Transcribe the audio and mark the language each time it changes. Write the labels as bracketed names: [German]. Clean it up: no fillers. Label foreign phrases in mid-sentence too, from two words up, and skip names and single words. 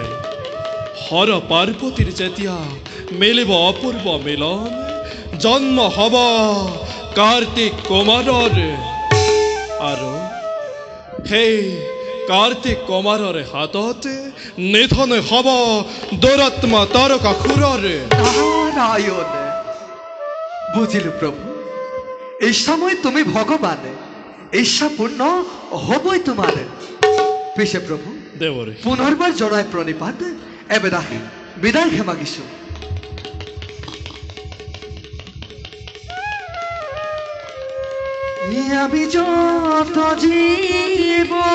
[Assamese] হৰ পাৰ্বতীৰ যেতিয়া মিলিব অপূৰ্ব মিলন, জন্ম হ'ব কাৰ্তিক কুমাৰৰ। আৰু সেই কাৰ্তিক কুমাৰৰ হাতত নিধন হ'ব দুৰাত্মা তাৰকাসুৰৰ। [Bangla] নারায়ণ বুঝিলু প্রভু, এই সময় তুমি ভগবান, ইচ্ছা পূর্ণ হবই তোমার। পিছে প্রভু দেৱৰেষি, পুনর্বার জনায় প্রণিপাত, এবে রাখি বিদায় হে মাগিছো। আমি যত জীব